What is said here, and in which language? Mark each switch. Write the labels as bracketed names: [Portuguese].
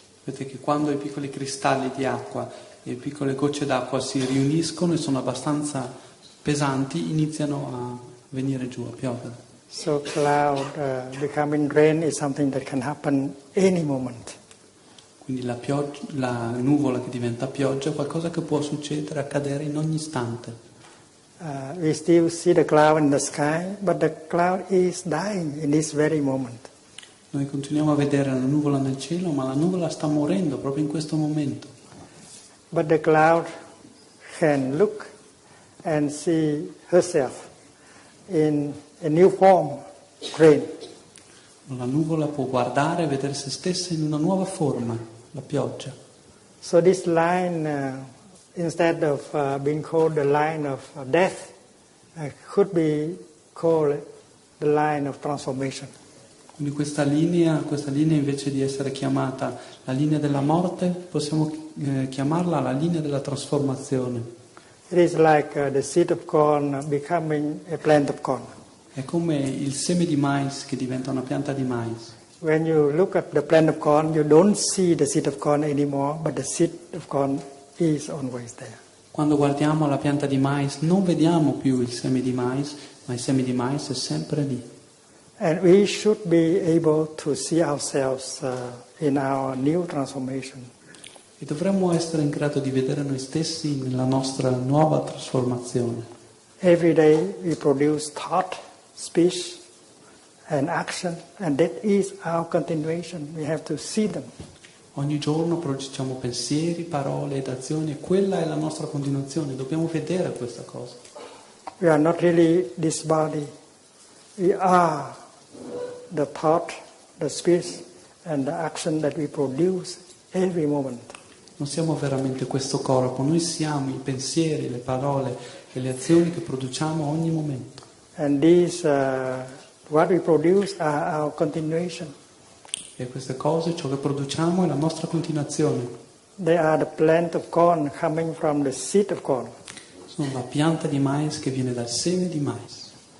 [Italian] sapete che quando i piccoli cristalli di acqua e piccole gocce d'acqua si riuniscono e sono abbastanza pesanti, iniziano a venire giù, a piovere. [English] So cloud becoming rain is something that can happen any moment. [Italian] Quindi la nuvola che diventa pioggia è qualcosa che può succedere, accadere in ogni istante. [English] We still see the cloud in the sky, but the cloud is dying in this very moment. [Italian] Noi continuiamo a vedere la nuvola nel cielo, ma la nuvola sta morendo proprio in questo momento. [English] But the cloud can look and see herself in a new form, rain. [Italian] La nuvola può guardare e vedere se stessa in una nuova forma, la pioggia. [English] So this line, instead of being called the line of death, could be called the line of transformation. [Italian] Quindi questa linea invece di essere chiamata la linea della morte, possiamo chiamarla la linea della trasformazione. [English] It is like the seed of corn becoming a plant of corn. [Italian] È come il seme di mais che diventa una pianta di mais. [English] When you look at the plant of corn, you don't see the seed of corn anymore, but the seed of corn is always there. [Italian] Quando guardiamo la pianta di mais non vediamo più il seme di mais, ma il seme di mais è sempre lì. [English] And we should be able to see ourselves in our new transformation. [Italian] E dovremmo essere in grado di vedere noi stessi nella nostra nuova trasformazione. [English] Every day we produce thought, speech, and action, and that is our continuation. We have to see them. [Italian] Ogni giorno produciamo pensieri, parole ed azioni e quella è la nostra continuazione. Dobbiamo vedere questa cosa. [English] We are not really this body. We are the thought, the speech, and the action that we produce every moment. [Italian] Non siamo veramente questo corpo, noi siamo i pensieri, le parole e le azioni che produciamo ogni momento. [English] And these, what we produce, are our continuation. [Italian] E queste cose, ciò che produciamo, è la nostra continuazione. [English] They are the plant of corn coming from the seed of corn. [Italian] Sono la pianta di mais che viene dal seme di mais.